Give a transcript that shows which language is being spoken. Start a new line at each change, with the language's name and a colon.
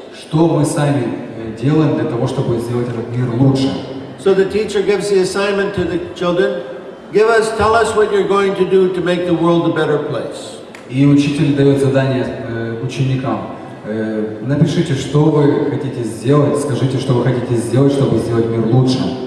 Russian: Что мы сами делаем для того, чтобы сделать этот мир лучше?
English: So the teacher gives the assignment to the children. Tell us what you're going to do to make the world a better place.
Russian: И учитель дает задание ученикам. Напишите, что вы хотите сделать, скажите, что вы хотите сделать, чтобы сделать мир лучше.